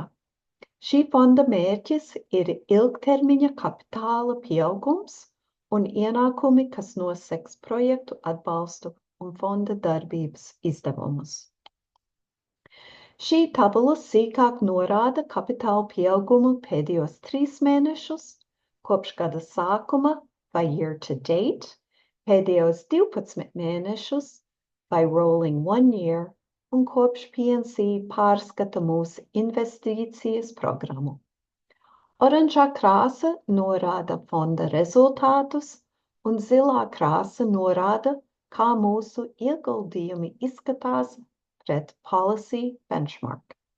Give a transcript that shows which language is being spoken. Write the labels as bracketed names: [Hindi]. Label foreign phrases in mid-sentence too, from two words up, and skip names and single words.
[Latvian] Šī fonda mērķis ir ilgtermiņa kapitāla pieaugums un ienākumi, kas nosegs projektu atbalstu un fonda darbības izdevumus. Šī tabula sīkāk norāda kapitāla pieaugumu pēdējos 3 mēnešus, kopš gada sākuma vai [English] year to date, [Latvian] pēdējos 12 mēnešus vai [English] rolling 1 year [Latvian] un kopš PNC pārskata mūsu investīcijas programmu. Oranžā krāsa norāda fonda rezultātus un zilā krāsa norāda, kā mūsu ieguldījumi izskatās pret [English] policy benchmark.